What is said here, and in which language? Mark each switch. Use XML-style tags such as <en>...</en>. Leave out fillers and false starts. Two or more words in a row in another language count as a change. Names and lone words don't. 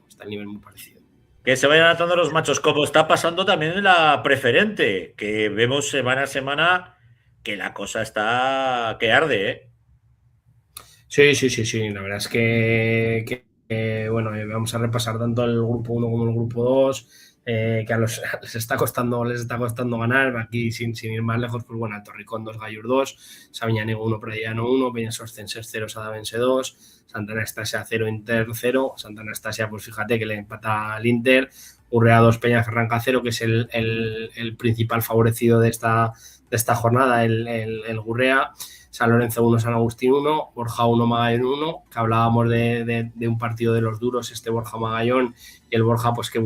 <es>Que se vayan adaptando los machos, como está pasando también en la preferente, que vemos semana a semana que la cosa está que arde, ¿eh? Sí, la verdad es que bueno, vamos a repasar tanto el grupo 1 como el grupo 2, que les está costando ganar. Aquí sin ir más lejos, pues bueno, Torricón 2, Gallur 2, Sabiñánigo 1, Prediano 1, Peñasoscenses 0, Sadavense 2, Santa Anastasia 0, Inter 0. Santa Anastasia, pues fíjate que le empata al Inter. Urrea 2, Peñaferranca 0, que es el principal favorecido de esta jornada, el Gurrea. San Lorenzo 1, San Agustín 1, Borja 1, Magallón 1, que hablábamos de un partido de los duros, Borja Magallón, y el Borja pues que</es>